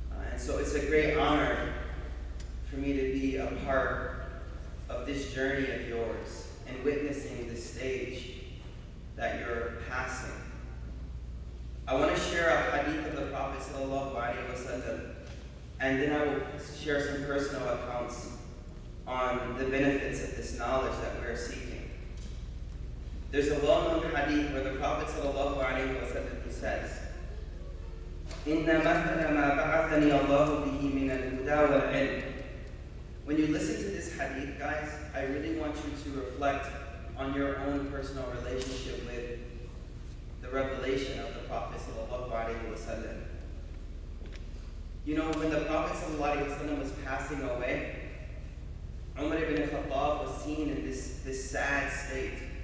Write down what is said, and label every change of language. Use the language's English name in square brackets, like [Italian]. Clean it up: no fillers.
[English] And so it's a great honor for me to be a part of this journey of yours and witnessing this stage that you're passing. I want to share a hadith of the Prophet ﷺ, and then I will share some personal accounts on the benefits of this knowledge that we're seeking. There's a well-known hadith where the Prophet ﷺ says, [Arabic] إِنَّ مَثَلَ مَا بَعَثَنِي اللَّهُ بِهِ مِنَ الْهُدَى وَالْعِلْمِ. [English] When you listen to this hadith, guys, I really want you to reflect on your own personal relationship with the revelation of the Prophet ﷺ. You know, when the Prophet ﷺ was passing away, Umar ibn Khattab was seen in this sad state.